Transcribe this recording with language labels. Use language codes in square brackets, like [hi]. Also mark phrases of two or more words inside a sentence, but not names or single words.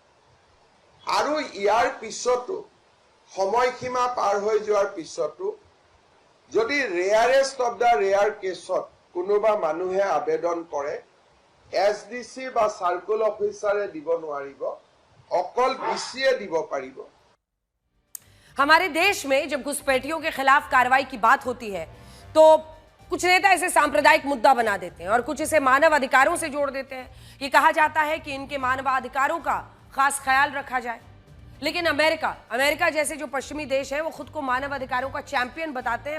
[as] আৰু ইয়াৰ পিছতো সময়সীমা পাৰ হৈ যোৱাৰ পিছতো যদি [en] rarest of the rare case [as] কোনোবা মানুহে আবেদন কৰে, এছডিচি বা [en] circle officer [as] দিব নোৱাৰিব, অকল বিচিয়ে দিব পাৰিব। [hi] हमारे देश में जब घुसपैठियों के खिलाफ कार्रवाई की बात होती है तो कुछ नेता इसे सांप्रदायिक मुद्दा बना देते हैं और कुछ इसे मानव अधिकारों से जोड़ देते हैं। ये कहा जाता है कि इनके मानवाधिकारों का खास ख्याल रखा जाए, लेकिन अमेरिका जैसे जो पश्चिमी देश हैं वो खुद को मानव अधिकारों का चैंपियन बताते हैं।